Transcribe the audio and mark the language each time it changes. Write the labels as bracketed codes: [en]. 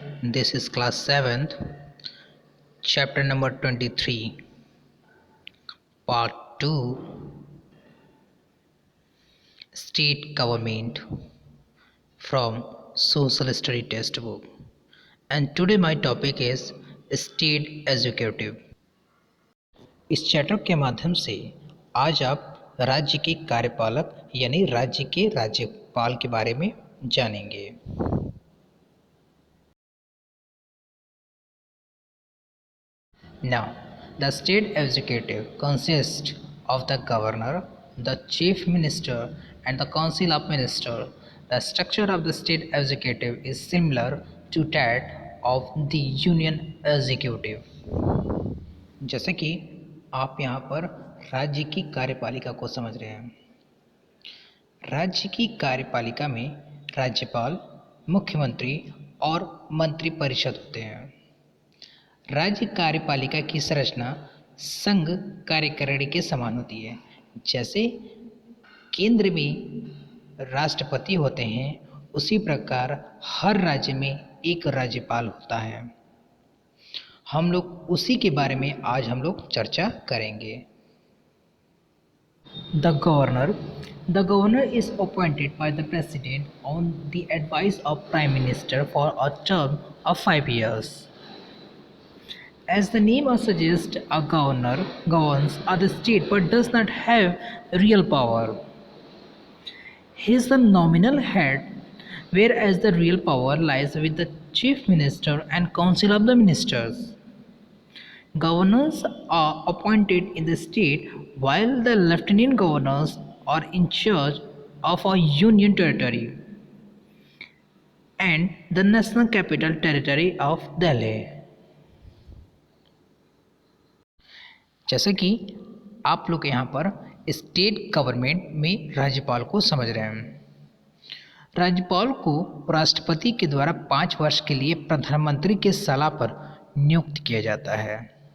[en] This is class 7th, chapter number 23, part 2, State Government from Social Study Textbook. And today my topic is State Executive. [hi] इस chapter के माध्यम से आज आप राज्य के कार्यपालक यानी राज्य के राज्यपाल के बारे में जानेंगे. [en] Now, the state executive consists of the governor, the chief minister, and the council of ministers. The structure of the state executive is similar to that of the union executive. [hi] जैसे कि आप यहाँ पर राज्य की कार्यपालिका को समझ रहे हैं. राज्य की कार्यपालिका में राज्यपाल, मुख्यमंत्री और मंत्री परिषद होते हैं. राज्य कार्यपालिका की संरचना संघ कार्यकारिणी के समान होती है. जैसे केंद्र में राष्ट्रपति होते हैं, उसी प्रकार हर राज्य में एक राज्यपाल होता है. हम लोग उसी के बारे में आज हम लोग चर्चा करेंगे. [en] The governor is appointed by the president on the advice of prime minister for a term of 5 years. As the name suggests, a governor governs the state but does not have real power. He is the nominal head, whereas the real power lies with the chief minister and council of the ministers. Governors are appointed in the state while the lieutenant governors are in charge of a union territory and the national capital territory of Delhi. [hi] जैसे कि आप लोग यहाँ पर state government में राज्यपाल को समझ रहे हैं. राज्यपाल को राष्ट्रपति के द्वारा 5 वर्ष के लिए प्रधानमंत्री के सलाह पर नियुक्त किया जाता है.